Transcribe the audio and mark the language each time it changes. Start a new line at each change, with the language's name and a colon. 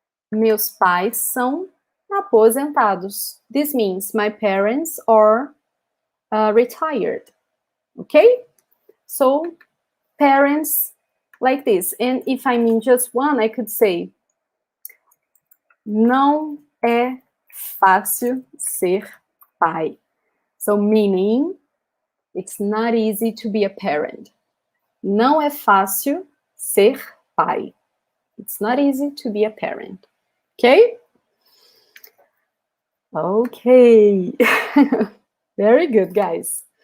Portuguese: Meus pais são aposentados.
English: This means my parents are retired. Okay? So, parents like this. And if I mean just one, I could say,
Portuguese: não é fácil ser pai.
English: So, meaning, it's not easy to be a parent.
Portuguese: Não é fácil ser pai.
English: It's not easy to be a parent. Okay? Okay. Very good, guys.